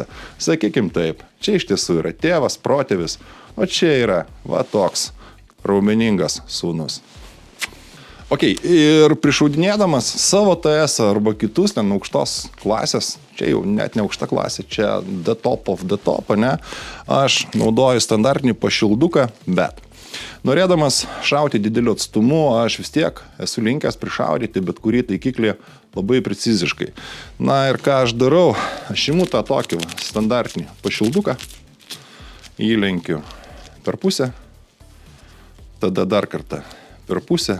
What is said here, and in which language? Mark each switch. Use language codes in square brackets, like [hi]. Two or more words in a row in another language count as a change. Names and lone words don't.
[lt] Sakykim taip, čia iš tiesų yra tėvas, protėvis, o čia yra va toks raumeningas sūnus. Ok, ir prišaudinėdamas savo TS'ą arba kitus ten aukštos klasės, čia jau net ne aukšta klasė, čia [en] the top of the top, [lt] ne? Aš naudoju standartinį pašilduką, bet norėdamas šauti dideliu atstumu, aš vis tiek esu linkęs prišaudyti bet kurį taikiklį labai preciziškai. Na ir ką aš darau, aš imu tą tokį standartinį pašilduką, įlenkiu per pusę, tada dar kartą per pusę.